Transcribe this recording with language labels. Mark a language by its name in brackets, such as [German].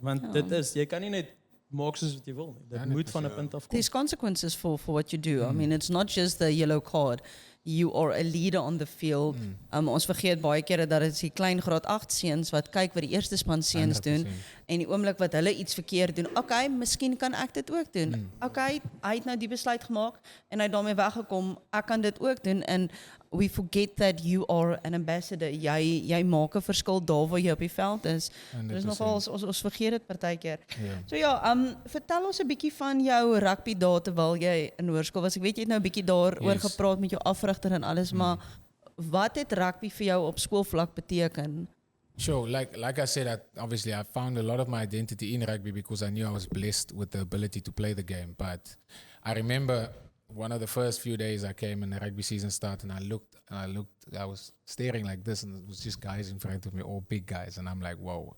[Afrikaans] Want dit is, jy kan nie net maak soos wat jy wil nie. Dit moet van 'n punt af kom. [English] There's consequences for what you do. I mean, it's not just the yellow card. you are a leader on the field. [Afrikaans] Ons vergeet baie kere dat dit is die klein graad 8 seuns wat kyk wat die eerste span seuns doen [English] 100%. [Afrikaans] en die oomblik wat hulle iets verkeerd doen. Okay, miskien kan ek dit ook doen. Okay, hy het nou die besluit gemaak en hy het daarmee weggekom. Ek kan dit ook doen [English] and we forget that you are an ambassador. [Afrikaans] Jy maak 'n verskil daar waar jy op die veld is. Dis nogal ons vergeet dit partykeer. So ja, vertel ons 'n bietjie van jou rugby dae terwyl jy in hoërskool was. Ek weet jy het nou 'n bietjie daaroor gepraat met jou afrigter en alles, maar wat het rugby vir jou op skoolvlak beteken? [English] Sure, like I said, obviously I found a lot of my identity in rugby because I knew I was blessed with the ability to play the game. But I remember one of the first few days I came and the rugby season started, and I was staring like this, and it was just guys in front of me, all big guys, and I'm like, whoa.